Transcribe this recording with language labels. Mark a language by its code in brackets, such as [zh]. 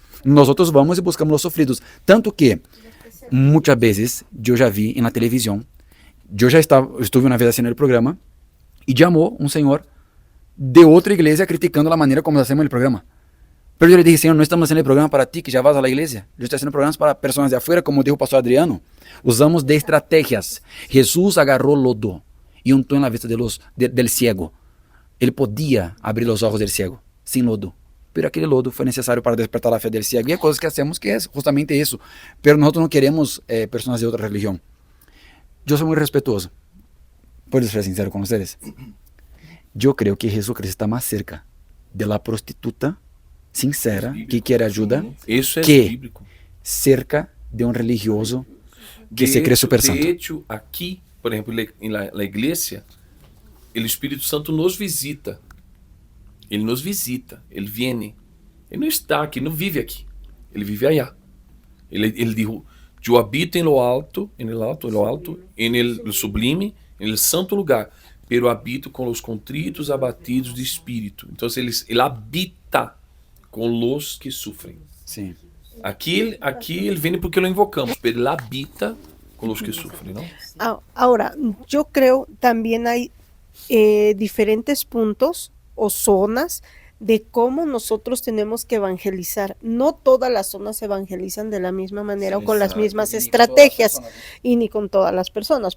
[es] Nosotros vamos y buscamos los sufridos. Tanto que muchas veces yo ya vi en la televisión, estuve una vez haciendo el programa y llamó un señor de otra iglesia criticando la manera como hacemos el programa. Pero yo le dije, Señor, no estamos haciendo el programa para ti que ya vas a la iglesia. Yo estoy haciendo programas para personas de afuera, como dijo el pastor Adriano. Usamos de estrategias. Jesús agarró lodo y untó en la vista del ciego. Él podía abrir los ojos del ciego, sin lodo. [pt] Pero aquele lodo foi necessário para despertar a fé del ciego. E há coisas que hacemos que é justamente isso. Pero nós não queremos pessoas de outra religião. Eu sou muito respetuoso. [es] Puedo ser sincero [pt] com vocês? Eu creio que Jesucristo está mais [es] cerca de la prostituta [pt] sincera que quer ajuda Isso é que bíblico. cerca de um religioso que se crê super santo. [es] De hecho, [pt] aqui, por exemplo, na igreja, o Espírito Santo nos visita. Ele nos visita, ele vem. Ele não está aqui, não vive aqui. Ele vive allá. Ele dijo, eu habito [es] em lo alto, em el sublime, em el santo lugar, [pt] pero habito com os contritos, abatidos de espírito. Então, ele habita com [es] los que [pt] sofrem. Sim. Aqui ele vem porque [es] lo invocamos, pero [pt] ele habita com os que sofrem, não? [es] Ahora, yo creo también hay diferentes puntos o zonas de cómo nosotros tenemos que evangelizar. No todas las zonas se evangelizan de la misma manera o con las mismas estrategias y ni con todas las personas.